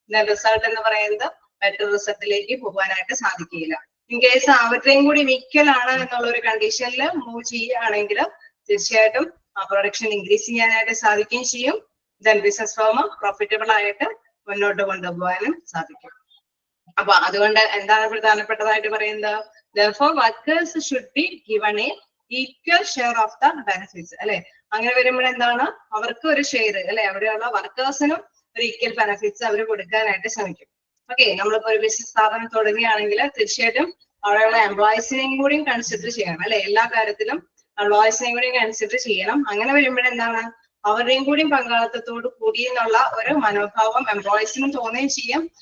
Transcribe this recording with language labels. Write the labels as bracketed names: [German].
[Malayalam] Result എന്ന് പറയുന്നത് better റിസൾട്ടിലേക്ക് പോകാനായിട്ട് സാധിക്കില്ല. ഇൻ കേസ് അവരുടെയും കൂടി ഈക്വൽ ആണ് എന്നുള്ള ഒരു കണ്ടീഷനിൽ മൂവ് ചെയ്യുകയാണെങ്കിൽ തീർച്ചയായിട്ടും ആ പ്രൊഡക്ഷൻ ഇൻക്രീസ് ചെയ്യാനായിട്ട് സാധിക്കുകയും ചെയ്യും. ദെൻ ബിസിനസ് ഫേം പ്രോഫിറ്റബിൾ ആയിട്ട് മുന്നോട്ട് കൊണ്ടുപോകാനും സാധിക്കും. അപ്പൊ അതുകൊണ്ട് എന്താണ് പ്രധാനപ്പെട്ടതായിട്ട് പറയുന്നത്, [English] therefore workers should be given a equal share of the benefits അല്ലെ. [Malayalam] അങ്ങനെ വരുമ്പോൾ എന്താണ് അവർക്ക് ഒരു ഷെയർ അല്ലെ അവിടെയുള്ള വർക്കേഴ്സിനും ഒരു ഈക്വൽ ബെനിഫിറ്റ്സ് അവർ കൊടുക്കാനായിട്ട് ശ്രമിക്കും. ഓക്കെ, നമ്മളിപ്പോ ഒരു ബിസിനസ് സ്ഥാപനം തുടങ്ങുകയാണെങ്കിൽ തീർച്ചയായിട്ടും അവിടെയുള്ള എംപ്ലോയീസിനെയും കൂടിയും കൺസിഡർ ചെയ്യണം അല്ലെ, എല്ലാ കാര്യത്തിലും എംപ്ലോയീസിനെയും കൂടിയും കൺസിഡർ ചെയ്യണം. അങ്ങനെ വരുമ്പോഴെന്താണ് അവരുടെയും കൂടി പങ്കാളിത്തത്തോട് കൂടി എന്നുള്ള ഒരു മനോഭാവം എംപ്ലോയീസിനും തോന്നുകയും ചെയ്യും.